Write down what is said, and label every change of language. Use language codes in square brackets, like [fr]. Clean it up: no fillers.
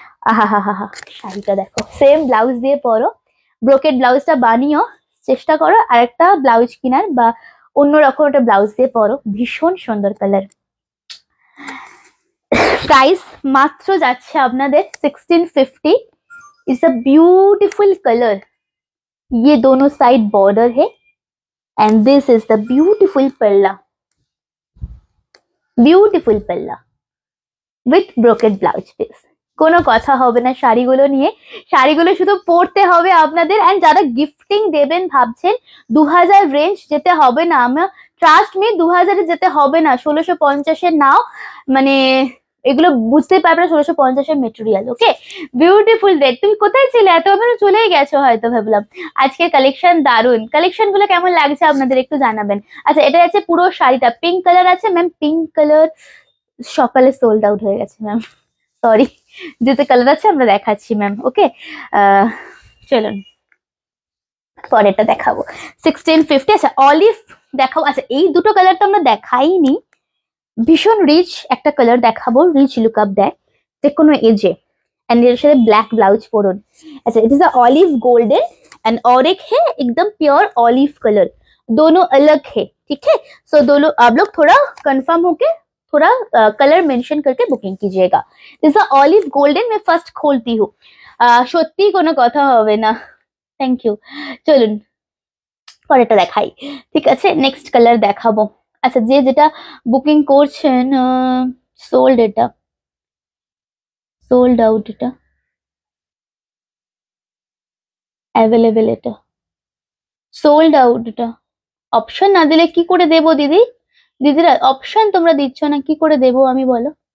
[bn] আহা হা হা, শাড়িটা দেখো, সেম ব্লাউজ দিয়ে পরো, ব্রোকেট ব্লাউজটা বানিও, চেষ্টা করো আরেকটা ব্লাউজ কিনার বা অন্যরকম একটা ব্লাউজ দিয়ে পরো, ভীষণ সুন্দর কালার। प्राइस মাত্র যাচ্ছে আপনাদের 1650। [en] it's a beautiful colour, [hi] ये दोनों साइड बॉर्डर है [en] And this is the beautiful palla, beautiful palla with brocade blouse piece. [bn] কোনো কথা হবে না শাড়িগুলো নিয়ে, শাড়িগুলো শুধু পরতে হবে আপনাদের। এন্ড যারা গিফটিং দেবেন ভাবছেন 2000 রেঞ্জ যেতে হবে না, আমার ট্রাস্ট মি 2000 যেতে হবে না, 1650 নাও, মানে এগুলো বুঝতেই পারবে না, 1650 মেটেরিয়াল। ওকে বিউটিফুল রেড, তুমি কোথায় ছিলে, এত আমরা চলেই গেছো হয়তো ভাবলাম। আজকে কালেকশন দারুন, কালেকশন গুলো কেমন লাগছে আপনাদের একটু জানাবেন। আচ্ছা এটা আছে পুরো শাড়িটা পিঙ্ক কালার আছে ম্যাম, পিঙ্ক কালার সকালে সোল্ড আউট হয়ে গেছে ম্যাম, সরি, যেতে কালার আছে আমরা দেখাচ্ছি ম্যাম। ওকে চলুন পরেরটা দেখাবো 1650। আচ্ছা অলিভ দেখাবো, আচ্ছা এই দুটো কালার তো আমরা দেখাইনি, ভীষণ রিচ একটা কালার দেখাবো, রিচ লুক আপ দেয় যে কোনো এজে, एंड এর সাথে ব্ল্যাক ব্লাউজ পরুন। [hi] अच्छा [en] it is a olive golden [hi] and और एक है एकदम प्योर ऑलिव कलर, दोनों अलग है ठीक है। सो दोनों आप लोग थोड़ा कंफर्म होके थोड़ा कलर मेंशन करके बुकिंग कीजिएगा। [en] this is a olive golden, [hi] मैं फर्स्ट खोलती हूँ, [bn] সত্যি কোনো কথা হবে না, থ্যাংক ইউ। চলুন পরেরটা দেখাই, ঠিক আছে নেক্সট কালার দেখাবো। আচ্ছা যে যেটা বুকিং করছেন, সোল্ড, এটা সোল্ড আউট, এটা অ্যাভেলেবেল, এটা সোল্ড আউট, এটা অপশন না দিলে কি করে দেবো দিদি, দিদিরা অপশন তোমরা দিচ্ছ না, কি করে দেবো আমি বলো।